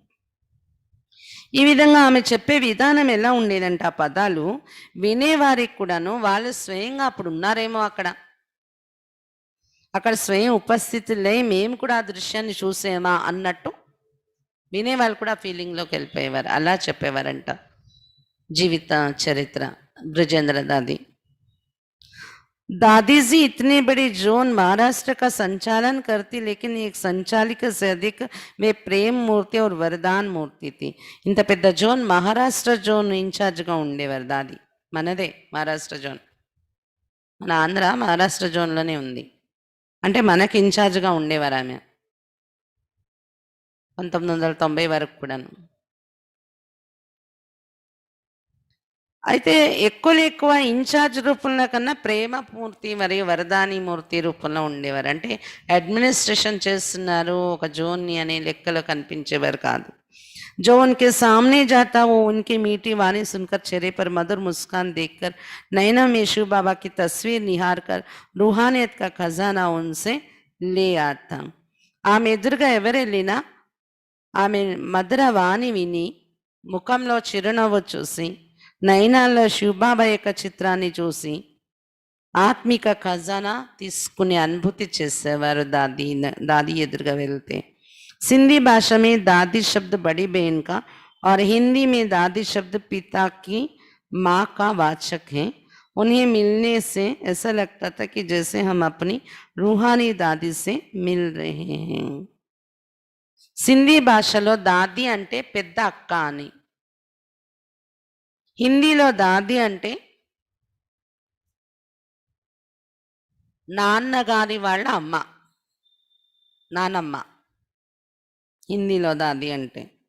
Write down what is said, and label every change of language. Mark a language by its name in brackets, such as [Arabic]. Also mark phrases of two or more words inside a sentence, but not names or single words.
[Telugu] ఈ విధంగా ఆమె చెప్పే విధానం ఎలా ఉండేదంటే, ఆ పదాలు వినేవారికి కూడాను వాళ్ళు స్వయంగా అప్పుడు ఉన్నారేమో అక్కడ స్వయం ఉపస్థితులై మేము కూడా ఆ దృశ్యాన్ని చూసేమా అన్నట్టు వినేవాళ్ళు కూడా ఫీలింగ్లోకి వెళ్ళిపోయేవారు. అలా చెప్పేవారంట జీవిత చరిత్ర బ్రిజేంద్ర దాది. [Hindi] दादी जी इतनी बड़ी जोन महाराष्ट्र का संचालन करती, लेकिन एक संचालिका से अधिक वे प्रेम मूर्ति और वरदान मूर्ति थी. [Telugu] ఇంత పెద్ద జోన్ మహారాష్ట్ర [English] zone in-chargeగా [Telugu] ఉండేవారు దాది. మనదే మహారాష్ట్ర జోన్, మన ఆంధ్ర మహారాష్ట్ర జోన్లోనే ఉంది. అంటే మనకి ఇన్ఛార్జ్గా ఉండేవారు ఆమె 1990 వరకు కూడాను. అయితే ఎక్కువ ఇన్ఛార్జ్ రూపంలో కన్నా ప్రేమ మూర్తి మరియు వరదాని మూర్తి రూపంలో ఉండేవారు. అంటే అడ్మినిస్ట్రేషన్ చేస్తున్నారు ఒక జోన్ని అనే లెక్కలో కనిపించేవారు కాదు. [Hindi] जो उनके सामने जाता वो उनकी मीठी वाणी सुनकर चेहरे पर मधुर मुस्कान देखकर नैना में शिव बाबा की तस्वीर निहार कर रूहानियत का खजाना उनसे ले आता. [Telugu] ఆమె ఎదురుగా ఎవరెళ్ళినా ఆమె మధుర వాణి విని ముఖంలో చిరునవ్వు చూసి నయనాల్లో శివబాబా యొక్క చిత్రాన్ని చూసి ఆత్మిక ఖజానా తీసుకునే అనుభూతి చేసేవారు దాది ఎదురుగా వెళ్తే. [Hindi] सिंधी भाषा में दादी शब्द बड़ी बहन का और हिंदी में दादी शब्द पिता की माँ का वाचक है. उन्हें मिलने से ऐसा लगता था कि जैसे हम अपनी रूहानी दादी से मिल रहे हैं. [Telugu] సింధీ భాషలో దాది అంటే పెద్ద అక్క అని, హిందీలో దాది అంటే నాన్నగారి వాళ్ళ అమ్మ, నానమ్మ. హిందీలో దాది అంటే.